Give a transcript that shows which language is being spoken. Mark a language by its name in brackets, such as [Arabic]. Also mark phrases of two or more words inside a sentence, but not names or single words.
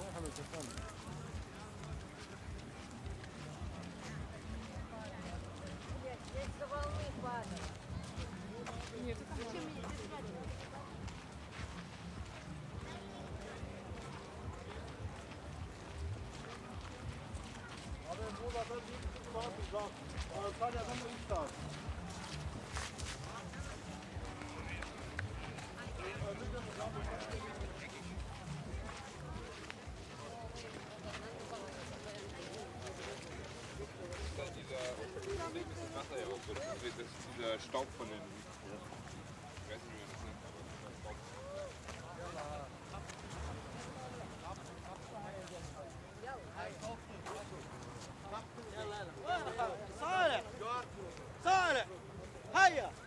[Russian] Есть волны падают. Нет, зачем мне здесь [Turkish] Abi Muğla'da bir saat uzak. Antalya'dan 3 saat. [German] Dieser Wasser ja auch so. Das ist dieser Staub von den. Ich weiß nicht, wie man das nennt, aber dieser Staub. [Arabic] صالح صالح هيا